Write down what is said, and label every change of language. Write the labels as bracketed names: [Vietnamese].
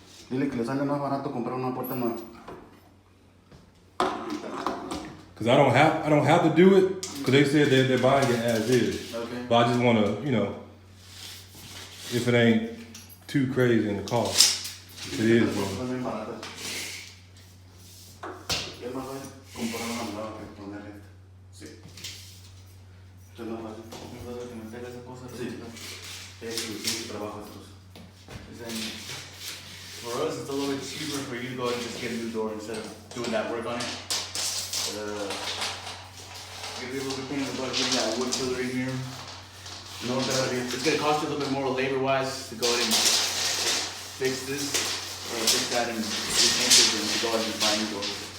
[Spanish] Dile que le sale más barato comprar una puerta nueva. [English] Cause I don't have to do it. Cause they said they're buying it as is. Okay. But I just wanna, if it ain't too crazy in the cost. If it is, well. [Spanish] Es bien barata. Y es más fácil comprar una nueva que poner esta. Sí. Es más fácil. Es más fácil que meter esa cosa. Sí. Es mucho trabajo estos. [English] Then for us, it's a little bit cheaper for you to go and just get a new door instead of doing that work on it. Give you a little bit pain in the butt getting that wood filler in here. No, It's gonna cost you a little bit more labor-wise to go ahead and fix this, or fix that and repaint it, and to go ahead and buy new doors.